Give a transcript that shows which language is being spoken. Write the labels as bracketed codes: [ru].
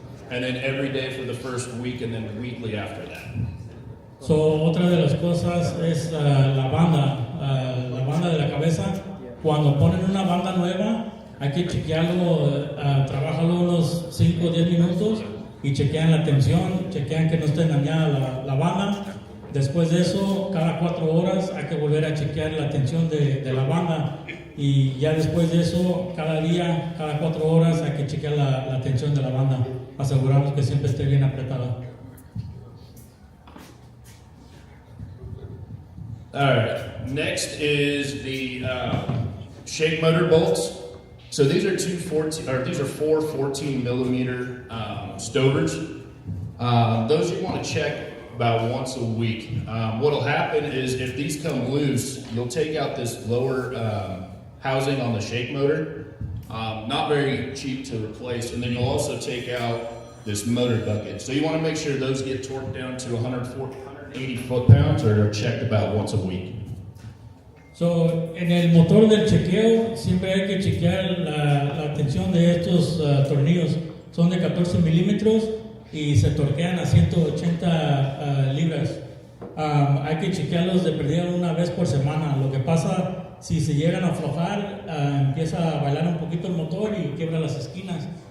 [en] And then every day for the first week, and then weekly after that. [es] So, otra de las cosas es la banda de la cabeza. Cuando ponen una banda nueva, hay que chequearlo, trabajarlo unos 5 o 10 minutos y chequean la tensión, chequean que no esté dañada la banda. Después de eso, cada 4 horas hay que volver a chequear la tensión de la banda. Y ya después de eso, cada día, cada 4 horas hay que chequear la tensión de la banda. Aseguramos que siempre esté bien apretada. [en] All right. Next is the shake motor bolts. So these are four 14 millimeter stovers. Those you want to check about once a week. What'll happen is if these come loose, you'll take out this lower housing on the shake motor. Not very cheap to replace, and then you'll also take out this motor bucket. So you want to make sure those get torqued down to 180 foot-pounds or are checked about once a week. [es] So, en el motor del chequeo siempre hay que chequear la tensión de estos tornillos. Son de 14 milímetros y se torquean a 180 libras. Hay que chequearlos de perdida una vez por semana. Lo que pasa, si se llegan a aflojar, empieza a bailar un poquito el motor y quiebra las esquinas.